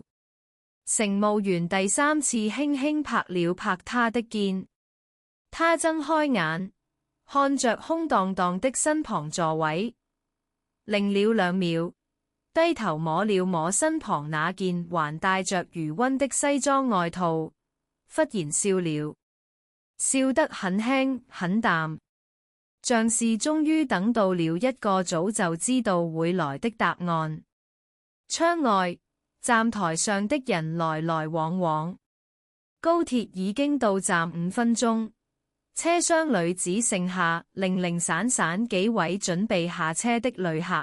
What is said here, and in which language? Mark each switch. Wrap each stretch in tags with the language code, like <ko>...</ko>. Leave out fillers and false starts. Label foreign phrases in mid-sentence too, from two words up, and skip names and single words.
<zh>乘務員第三次輕輕拍了拍他的肩，他睜開眼，看着空蕩蕩的身旁座位，愣了2秒，低頭摸了摸身旁那件還帶着餘溫的西裝外套，忽然笑了，笑得很輕很淡，像是終於等到了一個早就知道會來的答案。窗外，站台上的人來來往往，高鐵已經到站5分鐘，車廂裏只剩下零零散散幾位準備下車的旅客。</zh>